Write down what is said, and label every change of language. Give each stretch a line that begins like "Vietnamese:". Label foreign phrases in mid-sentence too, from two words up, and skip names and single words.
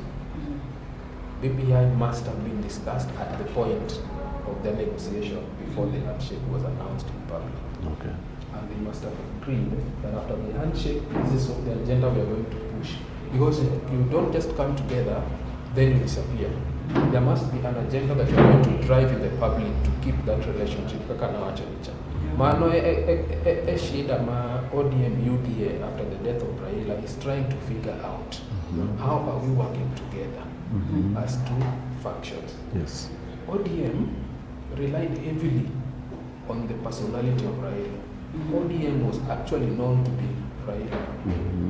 English: BBI must have been discussed at the point of the negotiation before the handshake was announced in public. Okay. And they must have agreed that after the handshake, this is the agenda we are going to push. Because you don't just come together, then you disappear. There must be an agenda that you are going to drive in the public to keep that relationship.
Luo (Kenya and Tanzania): Mano shida ma
English: ODM UDA after the death of Raila is trying to figure out how are we working together as two factions. Yes. ODM relied heavily on the personality of Raila. ODM was actually known to be Raila.